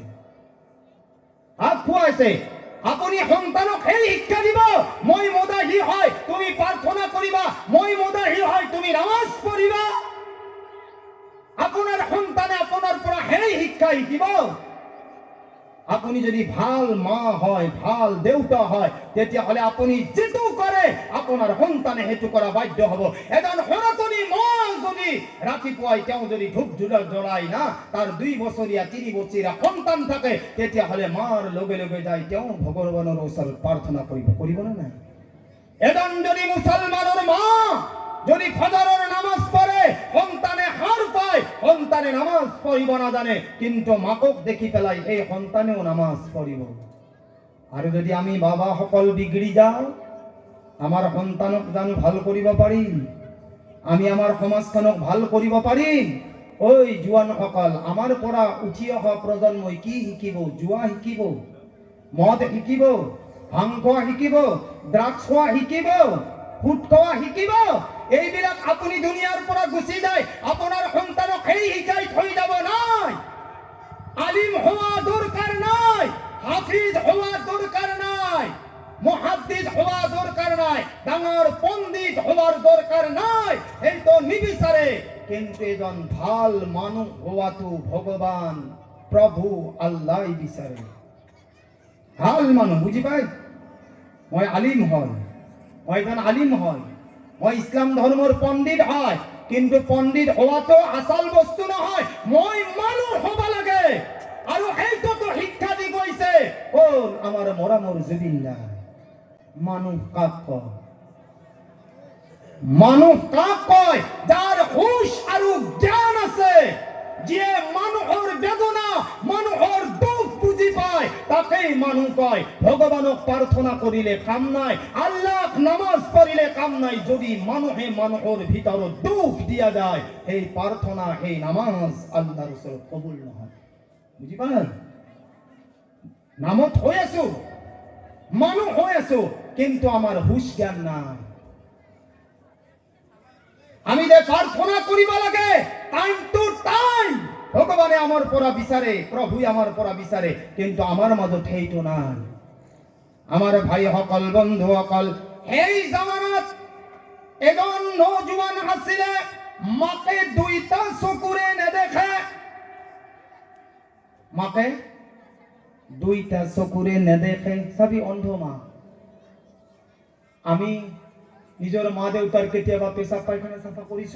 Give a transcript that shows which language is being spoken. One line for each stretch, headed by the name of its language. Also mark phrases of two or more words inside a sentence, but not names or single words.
Assamese: কাক খুৱাইছে? আপুনি সন্তানক সেই শিক্ষা দিব, মই মুদাহি হয় তুমি প্ৰাৰ্থনা কৰিবা, মই মুদাহি হয় তুমি নামাজ পঢ়িবা। আপনার সন্তানে আপনার পৰা সেই শিক্ষা শিকিব। আপুনি যদি ভাল মা হয়, ভাল দেউতা হয়, তেতিয়াহ'লে আপুনি যেটো কৰে আপোনাৰ সন্তানে সেইটো কৰা বাধ্য হ'ব। এজন সনাতনী মা যদি ৰাতিপুৱাই তেওঁ যদি ধূপ ধূলা জ্বলাই না, তাৰ 2 বছৰীয়া 3 বছৰীয়া সন্তান থাকে, তেতিয়াহ'লে মাৰ লগে লগে যাই তেওঁ ভগৱানৰ ওচৰত প্ৰাৰ্থনা কৰিব না নাই? এজন যদি মুছলমানৰ মা যদি ফজরের নামাজ পড়ে, সন্তানে হার পায়, সন্তানে নামাজ পড়িব না জানে, কিন্তু মাকক দেখি পেলাই এই সন্তানেও নামাজ পড়িব। আর যদি আমি বাবা সকল বিগড়ি যাও, আমার সন্তানক জানো ভাল কৰিব পাৰিম? আমি আমার সমাজখনক ভাল কৰিব পাৰিম? ওই জোৱান সকল, আমার পৰা উঠি অহা প্ৰজন্মই কি শিকিব? জুৱা শিকিব, মদ শিকিব, ভাং খোৱা শিকিব, ড্ৰাগছ খোৱা শিকিব, ফুট খোৱা শিকিব। এইবিলাক আপুনি দুনিয়াৰ পৰা গুচি যায়, আপোনাৰ সন্তানক সেই শিকাই থৈ যাব নাই। আলিম হওয়া দরকার নাই, হাফিজ হওয়া দরকার নাই, মুহাদ্দিস হওয়া দরকার নাই, ডাঙর পণ্ডিত হওয়ার দরকার নাই, এই তো নিবিচারে। কিন্তু এজন ভাল মানুহ হওয়াটো ভগবান প্রভু আল্লাহ বিচাৰে। ভাল মানুহ, বুঝি পাই? মই আলিম হয়, মই এজন আলিম হয়, মই ইসলাম ধর্মের পণ্ডিত হয়, কিন্তু পণ্ডিত হওয়া তো আসল বস্তু নহয়। মই মানুহ হব লাগে, আৰু এই ও আমার মরামর জুবিল্লা মানুষ কাক কয়, মানুষ কাক কয় যার হুশ আর জ্ঞান আছে, যে মানুহৰ বেদনা মানুহৰ দুখ বুঝি পায় তাকেই মানুহ কয়। ভগৱানক প্ৰাৰ্থনা কৰিলে কাম নাই, আল্লাহক নামাজ পঢ়িলে কাম নাই। যদি মানুহে মানুহৰ ভিতৰত দুখ দিয়া যায়, সেই প্ৰাৰ্থনা সেই নামাজ আল্লাহৰ ওচৰত কবুল নহয়। বুজি পালে? নামত হৈ আছো, মানুহ হৈ আছো, কিন্তু আমার হুশ জ্ঞান নাই। আমি যে প্রার্থনা করিবা লাগে
English: time to time,
Assamese: ভগবানে আমার পরা বিচারে, প্রভুই আমার পরা বিচারে, কিন্তু আমার মাজত সেইটো নাই। আমার ভাই সকল বন্ধু সকল, এই জামানাত এজন নৌজোয়ান আছিলে, মাকে দুইটা চকুৰে নেদেখে, মাকে দুইটা চকুৰে নেদেখে, সবই অন্ধ মা। আমি নিজৰ মা দেউতাৰ কেতিয়াবা পেচাব পায়খানা চাফা কৰিছো?